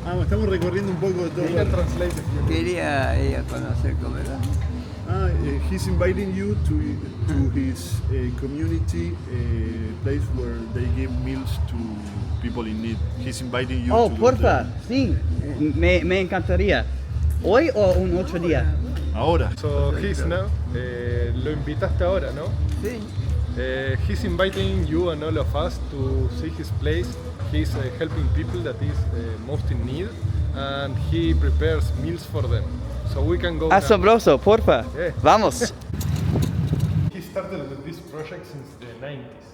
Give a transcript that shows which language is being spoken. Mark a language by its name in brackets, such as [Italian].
[Spanish] Estamos recorriendo un poco de todo. Quería ella conocer cómo era. [English] He's inviting you to his community place where they give meals to people in need. He's inviting you. Oh, to [Spanish] porfa, sí. Me encantaría. ¿Hoy o un otro día? Ahora. [English] So he's now, [Spanish] lo invitaste ahora, ¿no? Sí. [English] He's inviting you and all of us to see his place. He's helping people that is most in need, and he prepares meals for them. So we can go. [Spanish] Asombroso, porfa. [English] Yeah. [Spanish] Vamos. [English] He started with this project since the 90s.